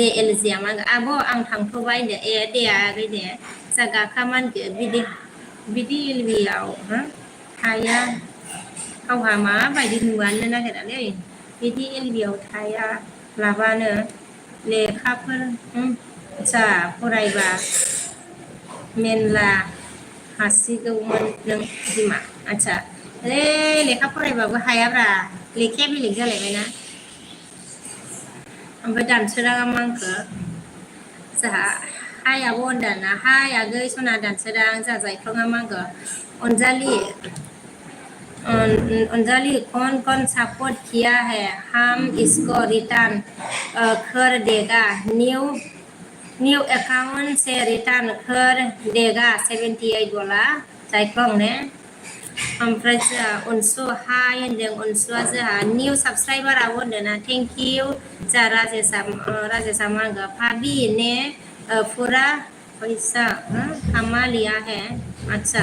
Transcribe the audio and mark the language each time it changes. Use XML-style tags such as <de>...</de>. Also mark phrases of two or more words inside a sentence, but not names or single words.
<brx>एल जिया मा आब' आं थांथ'बाय होनदो ए दे आगै दे जोंहा गाखा मा होनखो बिदि एलबियाव थाया गावहा माबायदि नुवानो नागिरालै बिदि एलबियाव थाया लाबानो लेखाफोर जा फरायबा मेनला हासिगौमोन नों बिमा आदसा लेखा फरायबाबो हायाब्रा लेखाया बेलेग जालायबायना ओमफ्राय दानसोराङा मा होनखो जोंहा हाय आब' होनदाना हाय आगै सना दानसोरां जोंहा जायख्लङा मा होनखो अनजालि अंजलि</brx> <hi>कौन सपोर्ट किया है हम इसको रिटर्न कर देगा न्यू अकाउंट से रिटर्न कर देगा 78 बोला</hi> <brx>जायख्लं ने ओमफ्राय जोंहा अनसु हाय होनदों अनसुआ जोंहा</brx> <en>new subscriber</en> <brx>आब' होनदोंना</brx> <en>thank you</en> <brx>जोंहा राजेशआ मा होनगो</brx> <hi>भाभी ने पूरा पैसा कमा लिया है अच्छा</hi>